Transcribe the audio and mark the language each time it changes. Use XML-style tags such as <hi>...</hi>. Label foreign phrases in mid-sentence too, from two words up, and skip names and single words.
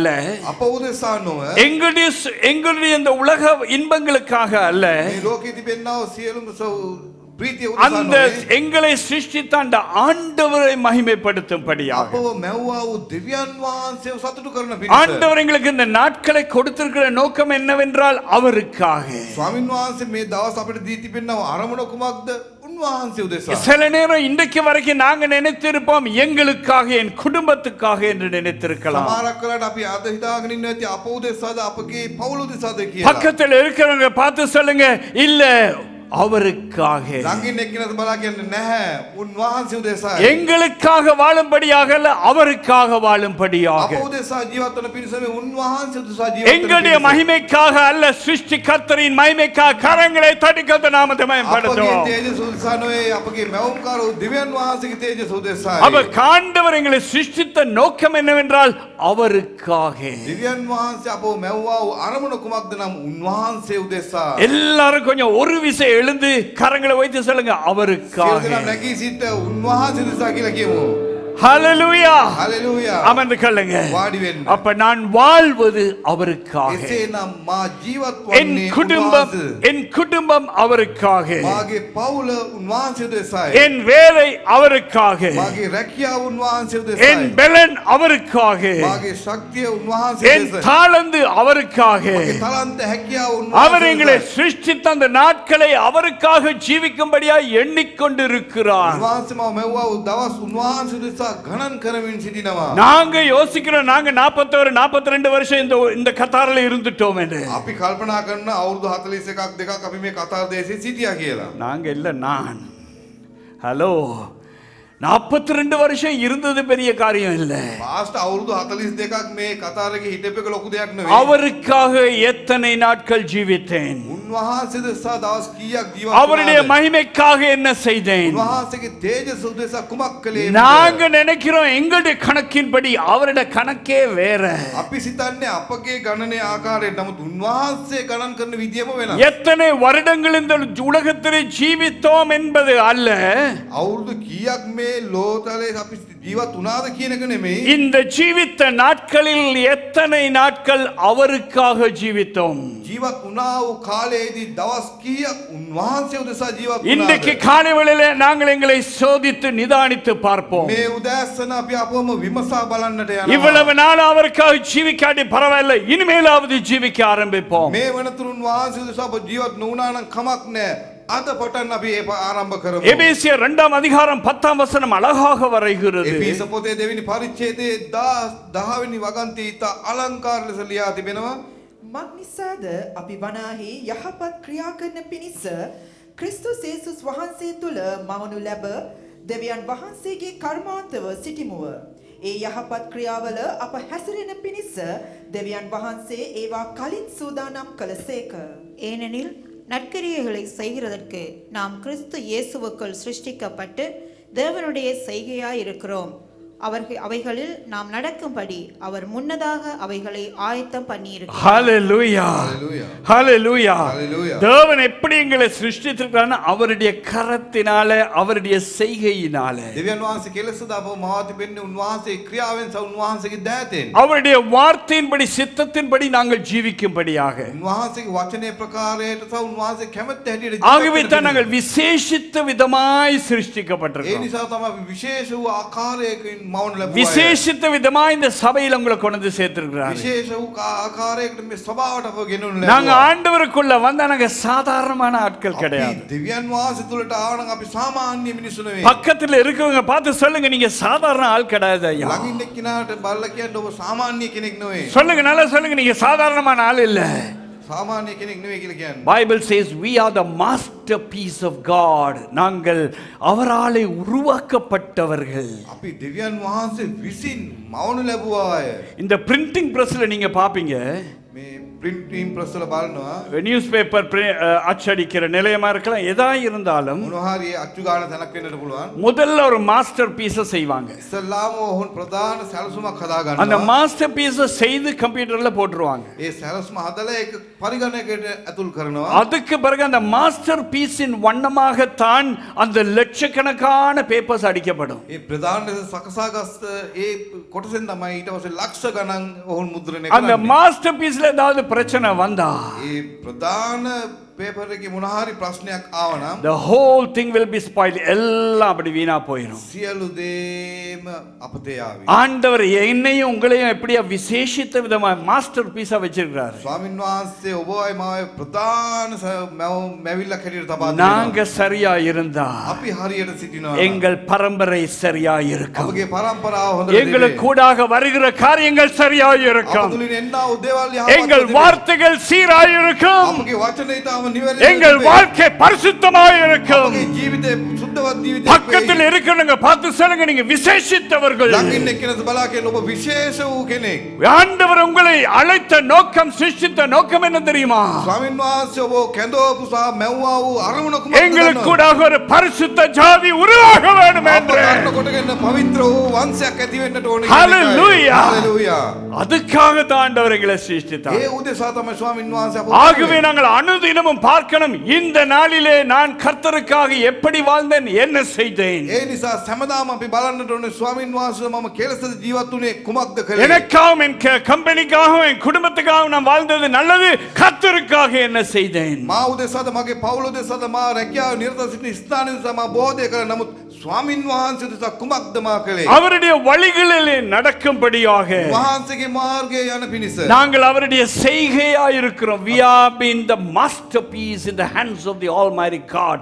<si>අප උදෙසා නොව.</si> <ta>எங்களுடைய இந்த உலக இன்பங்களுக்காக அல்ல,</ta> <si>මේ ලෝකේ තිබෙනා වූ සියලුම ප්‍රීතිය</si> <ta>அந்த</ta> <si>උදෙසා නොවේ.</si> <ta>எங்களை சிருஷ்டித்த அந்த ஆண்டவரை மகிமைப்படுத்தும்படியாக.</ta> <si>අපව මැව්වා වූ දෙවියන් වහන්සේව සතුටු කරන පිණිස.</si> <ta>ஆண்டவர் எங்களுக்கு இந்த நாட்களை கொடுத்திருக்கிற நோக்கம் என்னவென்றால் அவருக்காக.</ta> <si>ස්වාමින් වහන්සේ මේ දවස් අපිට දී තිබෙනා අරමුණ කුමක්ද? උන්වහන්සේ උදෙසා.</si> <ta>சில நேரம் இன்றைக்கு வரைக்கும் நாங்க நினைத்திருப்போம் எங்களுக்காக, என் குடும்பத்துக்காக என்று நினைத்திருக்கலாம்.</ta> <si>සමහරක් වෙලාවට අපි අද හිතාගෙන ඉන්නේ අප උදෙසාද අපගේ පවුල උදෙසාද කියලා.</si> <ta>பக்கத்தில் இருக்கிறவங்க பார்த்து சொல்லுங்க, இல்ல அவருக்காக.</ta> <si>ළඟින් එක්කිනද බලා කියන්නේ නැහැ. උන්වහන්සේ උදෙසායි.</si> <ta>எங்களுக்காக வாழும்படியாக அல்ல, அவருக்காக வாழும்படியாக.</ta> <si>අප උදෙසා ජීවත් වන පිරිස මේ උන්වහන්සේ උදෙසා ජීවත් වන</si> <ta>எங்களுடைய</ta> <si>පිරිස.</si> <ta>மகிமைக்காக அல்ல, சிருஷ்டிகர்த்தரின் மகிமைக்காக. கரங்களை தட்டி கர்த்தர் நாமத்தை</ta> <si>අපගේ</si> <ta>மகிமைப்படுத்துவோம்.</ta> <si>තේජස උදෙසා නෙවෙයි, අපගේ මැවුම්කාර වූ දිව්‍යන් වහන්සේගේ තේජස උදෙසායි.</si> <ta>அவர் ஆண்டவர் எங்களை சிருஷ்டித்த நோக்கம் என்னவென்றால் அவருக்காக.</ta> <si>දිව්‍යන් වහන්සේ අපව මැව්වා වූ අරමුණ කුමක්ද නම් උන්වහන්සේ උදෙසා.</si> <ta>எல்லாரும் கொஞ்சம் ஒரு விசை எழுந்து கரங்களை வைத்து சொல்லுங்க,</ta> <si>සියලු</si> <ta>அவருக்காக.</ta> <si>දෙනා නැගී සිට උන්වහන්සේ උදෙසා කියලා කියමු.</si> <ta>ஹalleluya.</ta> <si>හලෙලූයා.</si> <ta>அமர்ந்து கொள்ளுங்க.</ta> <si>වාඩි වෙන්න.</si> <ta>அப்ப நான் வாழ்வது அவருக்காக.</ta> <si>එසේනම් මා ජීවත්</si> <ta>என்</ta> <si>වන්නේ</si> <ta>குடும்பம்</ta> <si>උන්වහන්සේ.</si> <ta>என் குடும்பம் அவருக்காக.</ta> <si>මාගේ පවුල උන්වහන්සේ උදෙසායි.</si> <ta>என் வேலை அவருக்காக.</ta> <si>මාගේ රැකියාව උන්වහන්සේ</si> <ta>என்</ta> <si>උදෙසායි.</si> <ta>பலன் அவருக்காக.</ta> <si>මාගේ ශක්තිය උන්වහන්සේ</si> <ta>என்</ta> <si>උදෙසායි.</si> <ta>தாளந்து அவருக்காக.</ta> <si>මාගේ තලන්ත හැකියාව</si> <ta>அவர்</ta> <si>උන්වහන්සේ</si> <ta>எங்களை</ta> <si>උදෙසායි.</si> <ta>சிருஷ்டித்த அந்த நாட்களை அவருக்காக ஜீவிக்கும்படியாய் எண்ணிக்கொண்டிருக்கிறார்.</ta> <si>උන්වහන්සේ මම මෙව්වා වූ දවස් උන්වහන්සේ උදෙසා ගණන් කරමින් සිටිනවා.</si> <ta>நாங்க யோசிக்கிறோம், நாங்க 41 42 வருஷம் இந்த கத்தாரில் இருந்துட்டோம் என்று. අපි කල්පනා කරන අවුරුදු 41ක් දෙකක් අපි මේ කතාර දේශේ සිටියා කියලා. நாங்க இல்ல, நான். ஹலோ, 42 வருஷம் இருந்தது பெரிய காரியம் இல்ல.</ta> <si>පාස්ට අවුරුදු 42ක් මේ කතාරේ හිටපෙක ලොකු දෙයක් නෙවෙයි.</si> <ta>அவருக்காக எத்தனை நாட்கள் ஜீவித்தேன்.</ta> <si>උන්වහන්සේ දෙසා දවස් කීයක් ජීවත්</si> <ta>அவருடைய</ta> <si>වුණාද?</si> <ta>மகிமைக்காக என்ன செய்தேன்.</ta> <si>උන්වහන්සේගේ තේජස උදෙසා කුමක් කළේ?</si> <ta>நாங்க நினைக்கிறோம் எங்களுடைய கணக்கின்படி, அவருடைய கணக்கே வேற.</ta> <si>අපි සිතන්නේ අපගේ ගණනේ ආකාරයට, නමුත් උන්වහන්සේ ගණන් කරන විදියම වෙනස්.</si> <ta>எத்தனை வருடங்கள் இந்த உலகத்திலே ஜீவித்தோம் என்பது அல்ல,</ta> <si>අවුරුදු කීයක් මේ ලෝතලේ අපි ජීවත් වුණාද කියන එක නෙමෙයි.</si> <ta>இந்த ஜீவித்த நாட்களில் எத்தனை நாட்கள் அவருக்காக ஜீவித்தோம்.</ta> <si>ජීවත් වුණා වූ කාලයේදී දවස් කීයක් උන්වහන්සේ උදෙසා ජීවත්</si> <ta>இன்றைக்கு</ta> <si>වුණාද?</si> <ta>காலை வேளையிலே நாங்கள் எங்களை சோதித்து நிதானித்து பார்ப்போம்.</ta> <si>මේ උදෑසන අපි අපවම විමසා බලන්නට යනවා. இவ்வளவு நாள் அவருக்காக ஜீவிக்காட்டி பரவாயில்லை, இனிமேலாவது ஜீவிக்க ஆரம்பிப்போம். මේ වනතුරු උන්වහන්සේ උදෙසා අප ජීවත් නොවුණා නම් කමක් නැහැ. අද පටන් අපි ඒක ආරම්භ කරමු.</si> <ta>எபேசியர் 2 அதிகாரம் 10 வசனம் அழகாக வரைகிறது.</ta> <si>එපිස පොතේ දෙවෙනි පරිච්ඡේදයේ 10 වෙනි වගන්තිය ඉතා අලංකාර ලෙස ලියා තිබෙනවා. මක්නිසාද අපි වනාහි යහපත් ක්‍රියා කරන පිණිස ක්‍රිස්තුස් යේසුස් වහන්සේ තුල මවනු ලැබ දෙවියන් වහන්සේගේ කර්මාන්තව සිටිමුව. ඒ යහපත් ක්‍රියාවල අප හැසිරෙන පිණිස දෙවියන් වහන්සේ ඒවා කලින් සූදානම් කළසේක.</si> <ta>ஏனெனில் நற்கிரியைகளை செய்கிறதற்கு நாம் கிறிஸ்து இயேசுவுக்குள் சிருஷ்டிக்கப்பட்டு தேவனுடைய செய்கையாய் இருக்கிறோம். அவைகளில் நாம் நடக்கும்படி அவர் முன்னதாக அவைகளை ஆயத்தம் பண்ணியிருக்கிறார். ஹalleluya, Hallelujah. ஹalleluya. Hallelujah. தேவன் எப்படி எங்களை சிருஷ்டித்திருக்கிறார்? அவருடைய கரத்தினால, அவருடைய செய்கையினால,</ta> <si>දෙවියන් වහන්සේ කෙලසද අපව මවා තිබෙන්නේ උන්වහන්සේ ක්‍රියාවෙන් සහ උන්වහන්සේගේ දෑතෙන්.</si> <ta>அவருடைய வார்த்தையின்படி சித்தத்தின்படி நாங்கள் ஜீவிக்கும்படியாக.</ta> <si>උන්වහන්සේගේ වචනේ ප්‍රකාරයට සහ උන්වහන්සේ කැමැත්ත හැටියට</si> <ta>ஆகவே</ta> <si>ජීවත්</si> <ta>தான்</ta> <si>වෙන්න.</si> <ta>நாங்கள் விசேஷித்த விதமாய்</ta> <si>ඒ</si> <ta>சிருஷ்டிக்கப்பட்டிருக்கிறோம்.</ta> <si>නිසා තමයි අපි විශේෂ වූ ආකාරයකින් මවන ලැබුවා.</si> <ta>விசேஷித்த விதமாய் இந்த சபையில் உங்களை கொண்டு வந்து சேர்த்திருக்கிறார்.</ta> <si>විශේෂ වූ ආකාරයකට මේ සභාවට අපව ගෙනුන</si> <ta>நாங்க</ta> <si>ලැබුවා.</si> <ta>ஆண்டவருக்குள்ள வந்தா நாங்க சாதாரணமான ஆட்கள் கிடையாது.</ta> <si>අපි දෙවියන් වහන්සේ තුලට ආව නම් අපි සාමාන්‍ය මිනිස්සු නෙවෙයි.</si> <ta>பக்கத்துல இருக்கவங்க பார்த்து சொல்லுங்க, நீங்க சாதாரண ஆள் கிடையாது ஐயா.</ta> <si>ළඟින් එක්කිනාට බල්ලා කියන්නේ ඔබ සාමාන්‍ය කෙනෙක් නෙවෙයි.</si> <ta>சொல்லுங்க, நல்லா சொல்லுங்க, நீங்க சாதாரணமான ஆள் இல்ல.</ta> <si>සාමාන්‍ය කෙනෙක් නෙවෙයි කියලා කියන්නේ.</si> <en>Bible says we are the masterpiece of God.</en> <ta>நாங்கள் அவராலே உருவாக்கப்பட்டவர்கள்.</ta> <si>අපි දෙවියන් වහන්සේ විසින් මවනු ලැබුවා අය.</si> <ta>இந்த</ta> <en>printing press</en> <ta>நீங்க பாப்பீங்க,</ta> <si>මේ</si> <en>printing press</en> <si>වල බලනවා</si> <en>news paper</en> <ta>அச்சடிக்கிற நிலையமா இருக்கலாம், எதா இருந்தாலும்</ta> <si>මොනවා හරි අච්චු ගන්න තැනක් වෙන්නට පුළුවන්.</si> <ta>முதல்ல ஒரு</ta> <en>master piece</en> <ta>செய்வாங்க.</ta> <si>ඉස්සල්ලාම ඔවුන් ප්‍රධාන සැලසුමක් හදා</si> <ta>அந்த</ta> <si>ගන්නවා.</si> <en>master piece</en> <ta>செய்து கம்ப்யூட்டர்ல போட்டுருவாங்க.</ta> <si>ඒ සැලසුම හදලා ඒක පරිගණකයට ඇතුල් කරනවා.</si> <ta>அதுக்கு பிறகு அந்த</ta> <en>master piece</en> <ta>வண்ணமாகத்தான் அந்த லட்சக்கணக்கான பேப்பர்ஸ் அடிக்கப்படும்.</ta> <si>ඒ ප්‍රධාන ලෙස සකසාගත් ඒ කොටසෙන් තමයි ඊට පස්සේ ලක්ෂ ගණන් ඔවුන් මුද්‍රණය</si> <ta>அந்த</ta> <si>කරන්නේ.</si> <en>master piece</en> <ta>ஏதாவது பிரச்சனை வந்தா</ta> <si>ඒ ප්‍රධාන පේපර් එකේ මොන හරි ප්‍රශ්නයක් ආවනම්</si> <en>the whole thing will be spoiled.</en> <ta>எல்லாம் அப்படி வீணா போயிடும்.</ta> <si>සියලු දේම අපතේ ආවි.</si> <ta>ஆண்டவர் என்னையும் உங்களையும் எப்படியா விசேஷித்த விதமா</ta> <en>master piece</en> <ta>வச்சிருக்கிறாரு.</ta> <si>ස්වාමීන් වහන්සේ ඔබයි මාව ප්‍රධාන මැවිල්ලක් හැටියට තබා</si> <ta>நாங்க</ta> <si>දෙනවා.</si> <ta>சரியா இருந்தா</ta> <si>අපි හරියට සිටිනවා.</si> <ta>எங்கள் பரம்பரை சரியா இருக்கும்.</ta> <si>අපගේ පරම්පරාව හොඳට</si> <ta>எங்களுக்கு கூடாக வருகிற காரியங்கள் சரியா இருக்கும்.</ta> <si>අපතුලින් එන්නා වූ දේවල්</si> <ta>எங்கள்</ta> <si>යහපත්</si> <ta>வார்த்தைகள் சீராய் இருக்கும்.</ta> <si>අපගේ වචනේ තාම</si> <ta>எங்கள் வாழ்க்கை பரிசுத்தமாய் இருக்கும்.</ta> <si>අපගේ ජීවිතේ සුද්ධවත් ජීවිතයක්</si> <ta>பக்கத்தில் இருக்கிறவங்க பார்த்து சொல்லுங்க, நீங்க விசேஷித்தவர்கள்.</ta> <si>ළඟින් එක්කෙනෙක් බලා කියන ඔබ විශේෂ වූ කෙනෙක්.</si> <ta>ஆண்டவர் உங்களை அழைத்த நோக்கம், சிருஷ்டித்த நோக்கம் என்ன தெரியுமா?</ta> <si>ස්වාමීන් වහන්සේ ඔබ කැඳවපු සහ මැව්වා වූ අරමුණ කුමක්ද?</si> <ta>எங்களுக்கு கூட ஒரு பரிசுத்த ஜாதி உருவாக வேண்டும் என்று.</ta> <si>අප කොටගෙන පවිත්‍ර වූ වංශයක් ඇති වෙන්නට ඕනේ. Hallelujah. Hallelujah.</si> <ta>அதுக்காக தான் ஆண்டவர் எங்களை சிருஷ்டித்தார்.</ta> <si>ඒ උදෙසා තමයි ස්වාමීන් වහන්සේ අප</si> <ta>ஆகவே நாங்கள் அனுதினமும் பார்க்கணும், இந்த நாளிலே நான் கர்த்தருக்காக எப்படி வாழ்ந்தேன், என்ன செய்தேன்.</ta> <si>ඒ නිසා හැමදාම අපි බලන්නට ඕනේ ස්වාමීන් වහන්සේ මම කෙලෙසද ජීවත් වුණේ කුමක්ද කළේ?</si> <ta>எனக்காகவும் என் கம்பெனிக்காகவும் என் குடும்பத்துக்காகவும் நான் வாழ்ந்தது நல்லது, கர்த்தருக்காக என்ன செய்தேன்.</ta> <si>මා උදෙසාද මගේ පවුල උදෙසාද මා රැකියාව නිරත සිටින ස්ථානයේ නිසා මා බෝධය කළ නමුත් ස්වාමීන් වහන්සේ උදෙසා කුමක්ද මා කළේ?</si> <ta>அவருடைய வழிகளிலே நடக்கும்படியாக</ta> <si>වහන්සේගේ මාර්ගයේ යන පිණිස</si> <ta>நாங்கள் அவருடைய செய்கையாய் இருக்கிறோம்.</ta> <en>We are being the masterpiece in the hands of the Almighty God.</en>